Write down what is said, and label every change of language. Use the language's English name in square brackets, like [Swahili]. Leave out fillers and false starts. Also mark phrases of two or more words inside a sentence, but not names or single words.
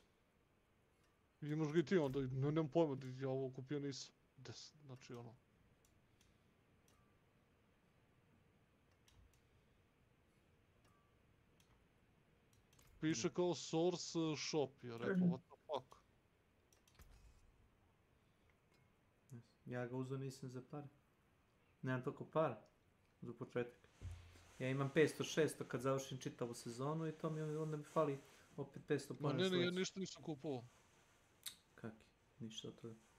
[Serbian] Imaš ga i ti onda, nemam pojma, ja ovo kupio nisam. Znači ono. Piše kao [English] source shop, [Serbian] ja rekao, [English] what the fuck. [Serbian] Ja ga uzeo nisam za pare. Nemam toliko para. Za početak. Ja imam 500-600 kad završim čitavu sezonu i to mi onda mi fali opet 500 para. Ma ne, ja ništa nisam kupovao. Kaki? Ništa od toga.